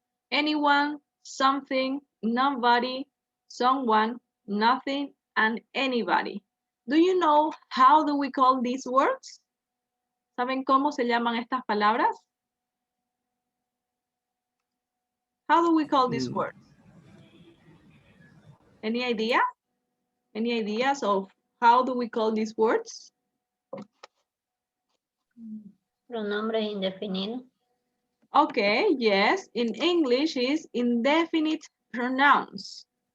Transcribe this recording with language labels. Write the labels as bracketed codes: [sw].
[en] Anyone, something, nobody, someone, nothing, and anybody. Do you know how do we call these words? [es] ¿Saben cómo se llaman estas palabras? [en] How do we call these words? Any idea? Any ideas of how do we call these words? [es] Pronombre indefinido. [en] Okay, yes, in English is indefinite pronouns.